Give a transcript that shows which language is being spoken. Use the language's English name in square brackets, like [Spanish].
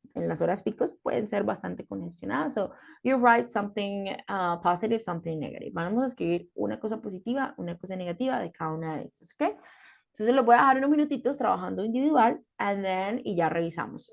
[Spanish] En las horas picos pueden ser bastante congestionadas. [English] So you write something positive, something negative. [Spanish] Vamos a escribir una cosa positiva, una cosa negativa de cada una de estas, ¿ok? Entonces lo voy a dejar unos minutitos trabajando individual [English] and then [Spanish] y ya revisamos.